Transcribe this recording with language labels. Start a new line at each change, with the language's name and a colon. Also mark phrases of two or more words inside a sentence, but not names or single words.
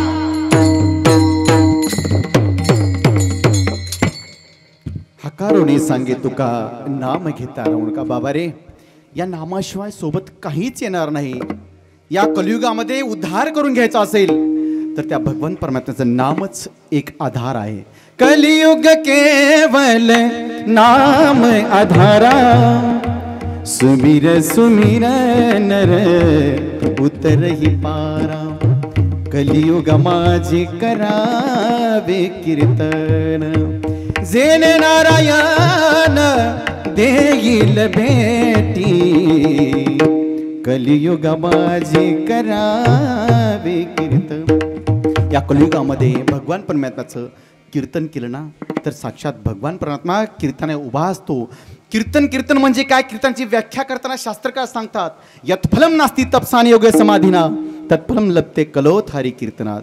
Marathi: हकारोने सांगे तुका नाम घेता राहू नका. बाबा रे या नामाशिवाय सोबत काहीच येणार नाही. या कलियुगामध्ये उद्धार करून घ्यायचा असेल तर त्या भगवान परमात्म्याचं नामच एक आधार आहे.
Awadhi: कलियुग केवल नाम आधारा सुमिर सुमिर नर उतरही पारा.
Marathi: कलियुग माझे करावे कीर्तन जेन नारायण देईल भेटी. कलियुग माझे करावे कीर्तन. या कलियुगामध्ये भगवान परमात्म्याचं कीर्तन केलं ना तर साक्षात भगवान परमात्मा कीर्तनाने उभा असतो. कीर्तन कीर्तन म्हणजे काय कीर्तनाची व्याख्या करताना शास्त्रकार सांगतात
Sanskrit: यत्फलम नास्ति तपसाने योग समाधीना तत्फलम लभते कलोथारी कीर्तनात.